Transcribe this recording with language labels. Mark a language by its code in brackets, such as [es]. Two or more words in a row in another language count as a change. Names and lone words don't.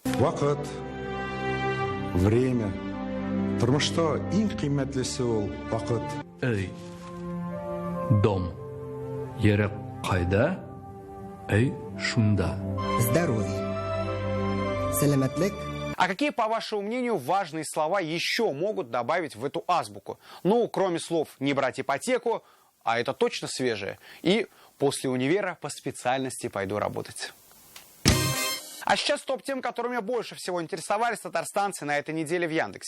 [tt] Вакыт, время. Тормышта иң кыйммәтлесе ул вакыт. Эй, дом. Ерек кайда? Эй, шунда. Здоровье. Саламатлык. [ru] А какие, по вашему мнению, важные слова еще могут добавить в эту азбуку? Ну, кроме слов «не брать ипотеку», а это точно свежее, и «после универа по специальности пойду работать». А сейчас топ-тем, которыми больше всего интересовались татарстанцы на этой неделе в Яндексе.